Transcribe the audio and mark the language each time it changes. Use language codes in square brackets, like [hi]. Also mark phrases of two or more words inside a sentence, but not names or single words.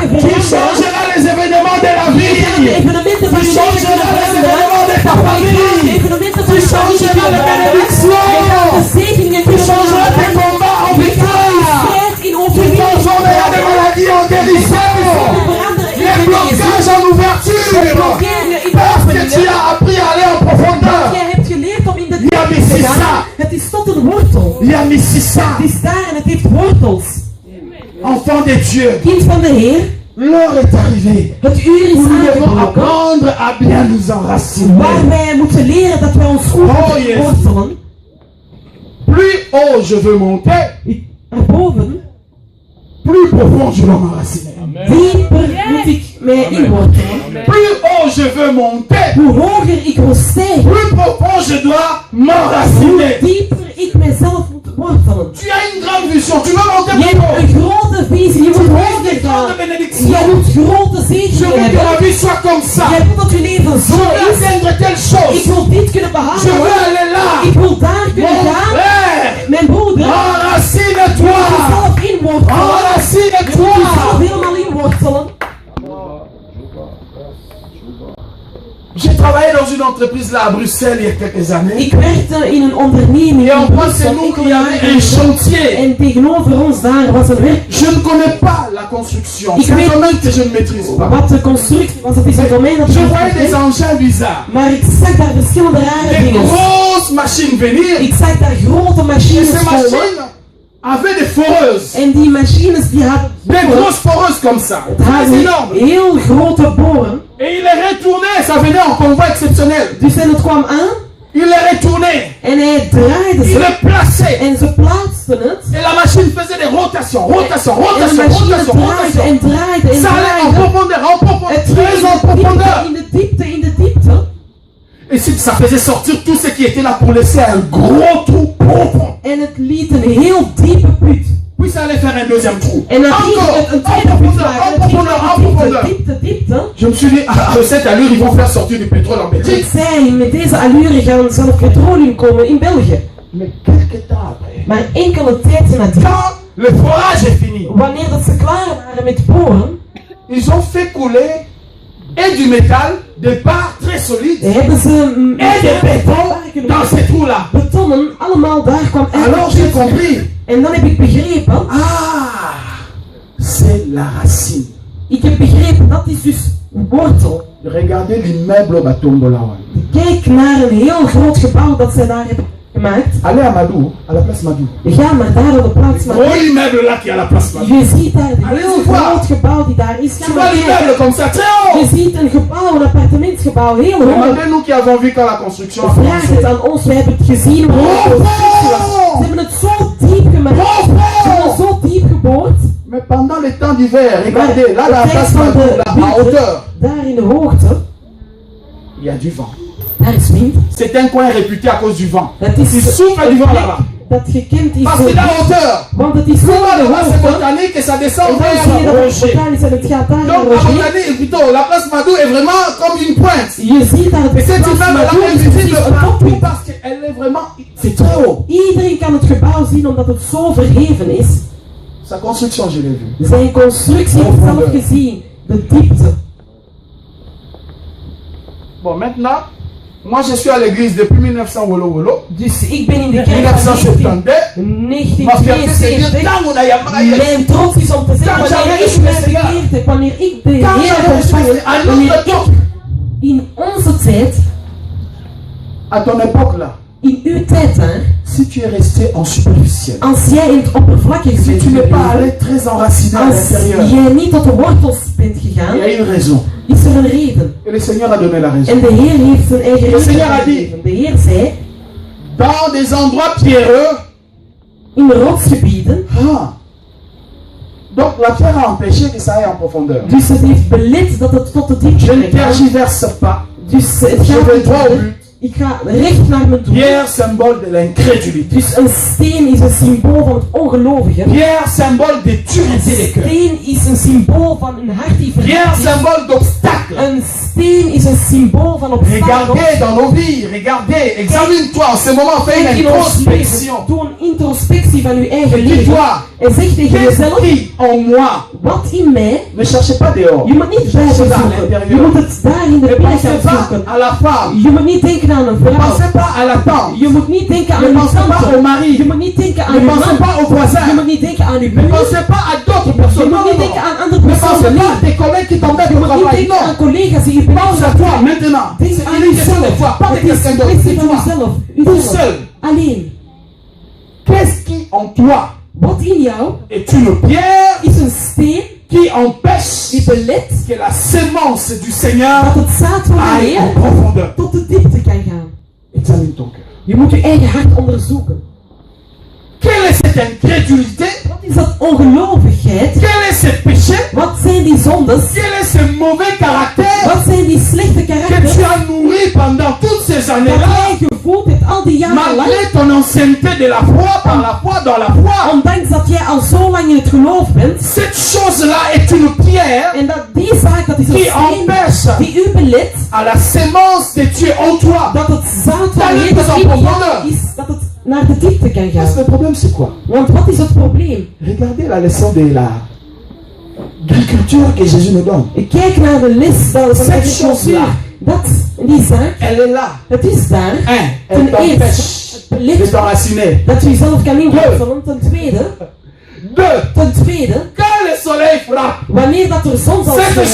[fr] Qui [nl] veranderen. [fr] changera les événements de la [nl] Je gaat de [fr] vie. [nl] evenementen van [fr] Qui [nl] je leven [fr] changera les [nl] veranderen. [fr] événements de ta [nl] Je gaat de [fr] famille. [nl] evenementen van [fr] Qui [nl] je familie [fr] changera les [nl] veranderen. Je gaat de [fr] bénédictions. [nl] zegeningen [fr] Qui changera tes [nl] veranderen. [fr] combats en [nl] Je gaat de [fr] victoire. [nl] strijd in [fr] Qui [nl] overwinning [fr] transformera des maladies en guérison. [nl] veranderen in [fr] Les [nl] genezing. [fr] blocages en ouverture. [nl] Blokkeringen in [fr] Parce que tu [nl] openingen. [fr] as appris à aller en profondeur. [nl] Jij hebt geleerd om in de Ja, diepte te [fr] mais c'est [nl] gaan. [fr] ça. [nl] Het is tot een wortel. [fr] Il y a mis ça. [nl] Het is daar en het heeft wortels. [fr] Enfant de Dieu. [nl] Kind van de Heer, [fr] L'heure est arrivée. [nl] het uur is [fr] Nous devons [nl] aangebroken. [fr] apprendre à bien nous enraciner. [nl] Waar wij moeten leren dat wij ons goed Oh, moeten [en] yes. [nl] wortelen. [fr] Plus haut je veux monter, [nl] Erboven, [fr] plus profond je dois m'enraciner. [nl] dieper moet ik mij inwortelen. [fr] Plus haut je veux monter, [nl] Hoe hoger ik wil stijgen, [fr] plus profond je dois [nl] hoe [fr] m'enraciner. [nl] dieper ik mijzelf moet wortelen. [fr] Tu as une grande vision, tu veux monter [nl] Je [fr] plus [nl] hebt [fr] haut. [nl] een grote visie, je moet hoger [fr] grande bénédiction. [nl] jij moet grote [fr] Je [nl] zegeningen [fr] veux que ma [nl] hebben. [fr] vie soit comme ça. [nl] Jij wilt dat je leven [fr] Je [nl] zo [fr] veux [nl] is. [fr] atteindre telle [nl] Ik [fr] chose. [nl] wil dit kunnen [fr] Je veux [nl] behalen. [fr] aller là. [nl] Ik wil daar kunnen [fr] Mon [nl] gaan. [fr] frère, [nl] Mijn broeder, [fr] enracine-toi. [nl] jezelf inwortelen. [fr] Enracine-toi. [nl] Jezelf helemaal inwortelen. [fr] J'ai travaillé dans une entreprise là à Bruxelles il y a quelques années. [nl] Ik werkte in een onderneming [fr] Et en [nl] in [fr] face de [nl] Brussel [fr] nous, il [nl] enkele [fr] y avait [nl] jaren [fr] un [nl] geleden. [fr] chantier. [nl] En tegenover ons daar was een werk. [fr] Je ne connais pas la construction. [nl] Ik [fr] C'est un [nl] weet- [fr] domaine que je ne maîtrise pas. [nl] Wat de constructie was, dat is een domein dat [fr] Je [nl] ik niet [fr] voyais des [nl] ken. [fr] engins bizarres. [nl] Maar ik zag daar verschillende rare [fr] Des [nl] dingen. [fr] grosses machines venir. [nl] Ik zag daar grote [fr] Et [nl] machines [fr] ces [nl] komen. [fr] machines avaient des foreuses. [nl] En die machines die hadden [fr] Des grosses foreuses comme ça. Très énormes. [nl] heel grote boren. [fr] Et il les retournait. Ça venait en convoi exceptionnel. [nl] Dus en het kwam aan [fr] Il les retournait. [nl] en hij draaide [fr] Il [nl] ze. [fr] les plaçait. [nl] En ze plaatsten het. [fr] Et la machine faisait des rotations. Rotation, [nl] En de [fr] rotation, [nl] machine [fr] rotation, [nl] draaide en [fr] rotation. [nl] draaide en [fr] Ça allait en [nl] draaide. [fr] profondeur, en profondeur. [nl] Het ging [fr] Très en profondeur. [nl] in de diepte, in de diepte. [fr] Et ça faisait sortir tout ce qui était là pour laisser un gros trou profond. [nl] En het liet een heel diepe put. [fr] Puis ça allait faire un deuxième trou. [nl] En dan ging [fr] Encore, [nl] het een [fr] en [nl] tweede put [fr] profondeur, [nl] maken. [fr] en [nl] Het ging [fr] profondeur, en [nl] naar de [fr] profondeur. [nl] diepte, diepte. [fr] Je me suis dit, à cette allure, ils vont faire sortir du pétrole en [nl] Ik [fr] Belgique. [nl] zei, met deze allure gaan zelf petroleum komen in België. [fr] Mais quelques temps après, [nl] Maar enkele tijd nadien, [fr] quand le forage est fini, [nl] wanneer dat ze klaar waren met boren, [fr] ils ont fait couler et du métal, des barres très solides, [nl] hebben ze [fr] et des bétons dans ces trous-là. [nl] betonnen allemaal daar kwam [fr] Alors j'ai [nl] uit. [fr] compris, [nl] En dan heb ik begrepen, [fr] ah, c'est la racine. [nl] ik heb begrepen, dat is dus wortel. [fr] Regardez l'immeuble Batombola. [nl] Kijk naar een heel groot gebouw dat zij daar hebben gemaakt. [fr] Allez à Madou, à la place Madou. [nl] Ga maar daar op de plaats [fr] Gros [nl] maken. [fr] immeuble là qui est à la place Madou. [nl] Je ziet daar een [fr] Allez, [nl] heel zie waar. groot gebouw die daar is. Ga [fr] Tu [nl] maar [fr] vois l'immeuble [nl] kijken. [fr] comme ça, très haut. [nl] Je ziet een gebouw, een appartementsgebouw, heel hoog. [fr] Demandez-nous qui avons vu quand la construction a [nl] Vraag het [fr] commencé. [nl] aan ons, we hebben het gezien hoe de constructie was. Ze hebben het zo diep gemaakt. Ze hebben het zo diep geboord. [fr] Mais pendant les temps d'hiver, [nl] Maar [fr] regardez, là, dans la [nl] de [fr] place tijd van Madou, [nl] de [fr] là, en [nl] winter, [fr] hauteur, [nl] daar in de hoogte, [fr] il y a du vent. [nl] daar is wind. [fr] C'est un coin réputé à cause du vent. [nl] Dat [fr] Il [nl] is [fr] souffle du vent là-bas. [nl] dat gekend is [fr] Parce [nl] voor [fr] qu'il est en hauteur. [nl] want het is zo [fr] Souvent, [nl] in de [fr] là-bas, c'est [nl] hoogte. [fr] botanique et ça [nl] En [fr] descend [nl] dan zie je [fr] vers [nl] dat het [fr] Rocher. [nl] botanisch en het gaat daar naar [fr] Donc, la [nl] Roger. [fr] botanique, plutôt, la place Madou est vraiment comme une pointe. [nl] Je ziet daar [fr] Et [nl] het [fr] cette [nl] plaats [fr] immeuble là [nl] Madou [fr] est [nl] is precies [fr] visible [nl] een [fr] partout [nl] toppunt. [fr] parce qu'elle est vraiment, c'est très haut. [nl] Iedereen kan het gebouw zien omdat het zo verheven is. [fr] Sa construction, je l'ai vue. [nl] Zijn constructie heb ik zelf gezien. De diepte. [fr] Bon, maintenant, moi je suis à l'église depuis 1900 Wolo Wolo. [nl] Dus ik ben in de kerk van 1972. [fr] Ma fierté c'est dire [nl] 1972. [fr] tant on a yamara yes. [nl] Mijn trots is om te zeggen, wanneer ik mij bekeerd heb, wanneer ik de Heer heb ontvangen, wanneer ik in onze tijd, [fr] À ton époque là, [nl] in uw tijd daar, [fr] si tu es resté en superficiel, [nl] als jij in het oppervlakkig [fr] si [nl] bent [fr] tu n'es pas [nl] gebleven, [fr] allé très enraciné à [nl] als [fr] l'intérieur, [nl] jij niet tot de wortels bent [fr] il [nl] gegaan, [fr] y a une raison. [nl] is er een reden. [fr] Et le Seigneur a donné la raison. [nl] En de Heer heeft zijn eigen [fr] Le [nl] reden [fr] Seigneur a [nl] gegeven. De Heer zei, [fr] Dans des endroits pierreux, [nl] in rotsgebieden, ah. [fr] Donc la pierre a empêché que ça aille en profondeur. [nl] dus het heeft belet dat het tot de diepte [fr] Je ne [nl] kan gaan. [fr] tergiverse pas. [nl] Dus het [fr] Je [nl] gaat [fr] vais [nl] niet [fr] droit au [nl] verder. [fr] but. [nl] Ik ga recht naar mijn doel. [fr] Pierre, symbole de l'incrédulité. [nl] Dus een steen is een symbool van het ongelovige. [fr] Pierre, symbole de dureté des cœurs. [nl] Steen is een symbool van een hart die [fr] Pierre, [nl] verhard is. [fr] symbole d'obstacle. [nl] Een steen is een symbool van obstakels. [fr] Regardez dans nos vies, regardez, examine-toi en ce moment, fais [nl] Kijk [fr] une [nl] in ons leven. [fr] introspection. [nl] Doe een introspectie van uw eigen [fr] Et [nl] leven. [fr] dis-toi, [nl] En zeg tegen [fr] qu'est-ce [nl] jezelf, [fr] qui en moi? [nl] wat in mij, [fr] Ne cherchez pas dehors. [nl] je moet niet buiten [fr] Cherchez à [nl] zoeken. [fr] l'intérieur. [nl] Je moet het daar in de [fr] Ne [nl] binnen [fr] pensez [nl] gaan [fr] pas [nl] zoeken. [fr] à la femme. [nl] Je moet niet denken aan een [fr] Ne [nl] vrouw. [fr] pensez pas à la tante. [nl] Je moet niet denken aan [fr] Ne [nl] uw [fr] pensez pas au [nl] tante. [fr] mari. [nl] Je moet niet denken aan [fr] Ne [nl] uw [fr] pensez [nl] man. [fr] pas aux [nl] Je [fr] voisins. [nl] moet niet denken aan uw [fr] Ne [nl] buur. [fr] pensez pas à d'autres [nl] Je [fr] personnes. [nl] moet [fr] Non, [nl] niet [fr] non, [nl] denken [fr] non. [nl] aan andere [fr] Ne [nl] personen. [fr] pensez pas à [nl] niet. [fr] tes collègues qui t'embêtent [nl] Je [fr] au [nl] moet niet [fr] travail. [nl] denken aan [fr] Non. [nl] collega's die je [fr] Pense à toi maintenant. [nl] Denk [fr] C'est [nl] aan [fr] une question de [nl] uzelf. [fr] toi, pas de [nl] Het is [fr] quelqu'un [nl] een [fr] d'autre. [nl] kwestie [fr] C'est [nl] van [fr] toi. [nl] uzelf. [fr] Tout [nl] Uzelf. [fr] seul. [nl] Alleen. [fr] Qu'est-ce qui en toi [nl] Wat in jou [fr] est une pierre [nl] is een steen [fr] qui empêche [nl] die belet [fr] que la sémence du Seigneur [nl] dat het zaad van de [fr] aille en [nl] Heer [fr] profondeur? [nl] tot de diepte kan gaan. [fr] Examine ton cœur. [nl] Je moet je eigen hart onderzoeken. [fr] Quelle est cette incrédulité? [nl] Wat is dat ongelovigheid? [fr] Quel est ce péché? [nl] Wat zijn die zondes? [fr] Quel est ce mauvais caractère [nl] Wat zijn die slechte [fr] que tu [nl] karakters [fr] as nourri pendant toutes ces [nl] dat [fr] années-là, [nl] jij gevoeld hebt al die jaren lang? [fr] malgré ton ancienneté de la foi, par la foi, dans la foi, [nl] ondanks dat jij al zo lang in het geloof bent, [fr] cette chose-là est une pierre [nl] en dat die zaak, dat is een [fr] qui [nl] steen [fr] empêche [nl] die u belet [fr] à la sémence de Dieu en toi. [nl] dat het zaad van [fr] D'aller [nl] Jezus [fr] plus en [nl] in jou [fr] profondeur. [nl] is, dat het naar de diepte kan [fr] Parce que [nl] gaan. [fr] le problème, c'est quoi? [nl] Want wat is het probleem? [fr] Regardez la leçon de l'agriculture que Jésus nous donne. [nl] Kijk naar de les van de [fr] Cette [nl] agricultuur. [fr] chose-là. [nl] Die zaak, [fr] Elle est là. [nl] het is daar. [fr] Elle [nl] Ten eerste, [fr] t'empêche [nl] het [fr] de [nl] belicht [fr] t'enraciner. [nl] dat u zelf kan inwortelen. Ten tweede, [fr] Quand le soleil frappe, [nl] wanneer dat er zon zal [fr] cette [nl] schijnen